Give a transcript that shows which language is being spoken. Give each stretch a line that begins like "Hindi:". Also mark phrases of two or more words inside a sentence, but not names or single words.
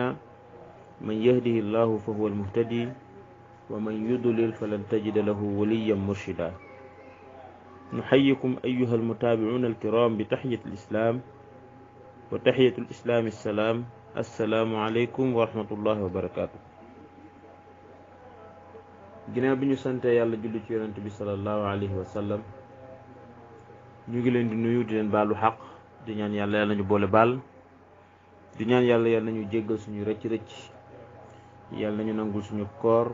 Arabic: من يهده الله فهو المهتدي ومن يضلل فلن تجد له وليا مرشدا. نحييكم أيها المتابعون الكرام بتحية الإسلام، وتحية الإسلام السلام. السلام عليكم ورحمة الله وبركاته.
Wolof: ginnaaw bi ñu sante yàlla julli ci yonent bi
Arabic: صلى الله عليه وسلم,
Wolof: ñu ngi leen di nuyu di leen baalu xaq, di ñaan yàlla yàlla nañu boole baal, di ñaan yàlla yàlla nañu jéggal suñu rëcc-rëcc, yàlla nañu nangul suñu koor.